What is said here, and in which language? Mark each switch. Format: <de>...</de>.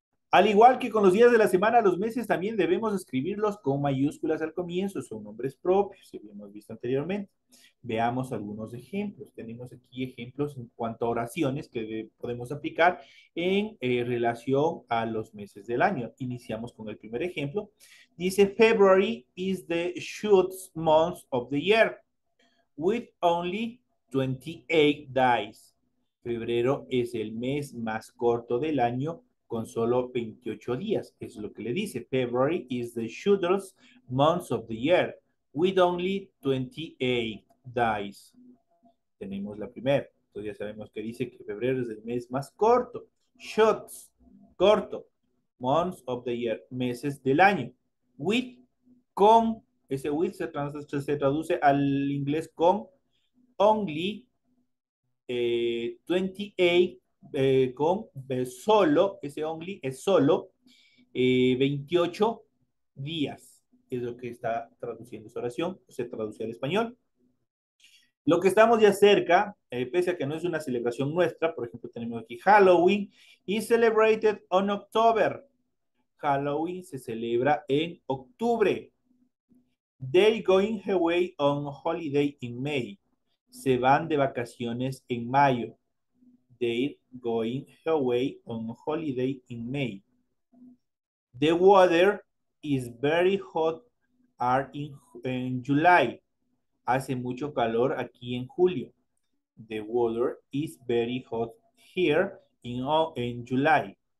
<es>Al igual que con los días de la semana, los meses también debemos escribirlos con mayúsculas al comienzo, son nombres propios, que hemos visto anteriormente. Veamos algunos ejemplos. Tenemos aquí ejemplos en cuanto a oraciones que podemos aplicar en relación a los meses del año. Iniciamos con el primer ejemplo. Dice,</es> <en>February is the shortest month of the year, with only 28 days.</en> <es>Febrero es el mes más corto del año con solo 28 días. Es lo que le dice.</es> <en>February is the shortest month of the year with only 28 days.</en> <es>Tenemos la primera. Entonces ya sabemos que dice que febrero es el mes más corto. Shorts, corto. Months of the year, meses del año. With, con, ese with se traduce al inglés con only 28 con solo, ese only es solo 28 días. Es lo que está traduciendo esa oración, se traduce al español. Lo que estamos ya cerca, pese a que no es una celebración nuestra, por ejemplo, tenemos aquí</es> <en>Halloween, is celebrated on October.</en> <es>Halloween se celebra en octubre.</es> <en>They going away on holiday in May.</en> <es>Se van de vacaciones en mayo.</es> <en>They're going away on holiday in May. The weather is very hot in July.</en> <es>Hace mucho calor aquí en julio.</es> <en>The weather is very hot here in July.</en>